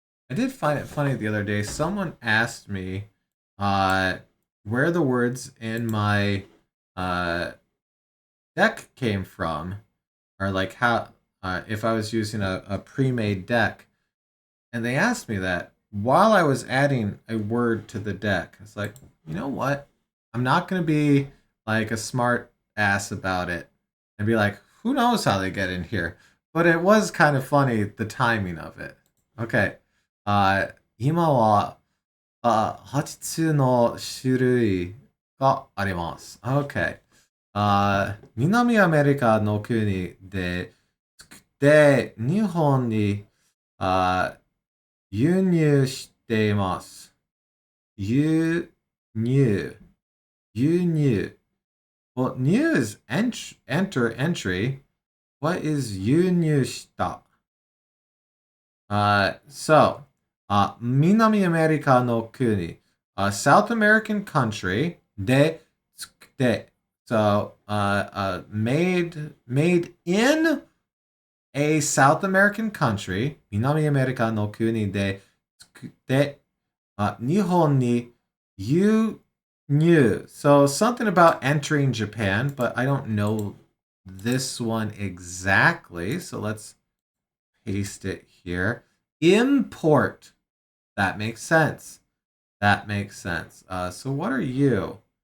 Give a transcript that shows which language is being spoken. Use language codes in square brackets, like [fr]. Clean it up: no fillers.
[en] I did find it funny the other day. Someone asked me where the words in my deck came from, or like how if I was using a pre-made deck, and they asked me that while I was adding a word to the deck. It's like, you know what? I'm not gonna be like a smart ass about it and be like, who knows how they get in here? But it was kind of funny, the timing of it. Okay. [ja] 今は、8つの種類があります。 [en] Okay. [ja] 南アメリカの国で作って日本に輸入しています。輸入。 [en] Well, new is entry. What is [ja] 輸入した? [en] So, [ja] 南アメリカの国, [en] South American country [ja] で作って. [en] So, made in a South American country, [ja] 南アメリカの国で作って, 日本に輸入. [en] So something about entering Japan, but I don't know this one exactly. So let's paste it here. Import. That makes sense. So what are you?